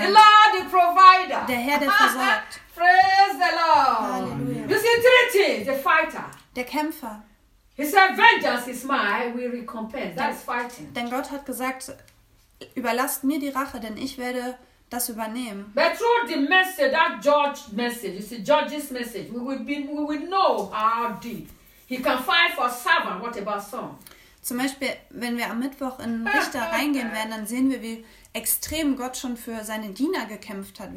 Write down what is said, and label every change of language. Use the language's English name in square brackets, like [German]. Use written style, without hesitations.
[English] The Lord, the provider. [German] Der Herr, der versorgt. [English] Praise the Lord. [German] Halleluja. [English] You see, Trinity, the fighter. [German] Der Kämpfer. [English] He said, vengeance is mine, we recompense. That is fighting. [German] Denn Gott hat gesagt, überlasst mir die Rache, denn ich werde das übernehmen. [English] But through the message, that judge's message, you see, judge's message, we will know how deep. He can fight for seven. What about some? [German] Zum Beispiel, wenn wir am Mittwoch in Richter reingehen werden, dann sehen wir, wie extrem Gott schon für seine Diener gekämpft hat.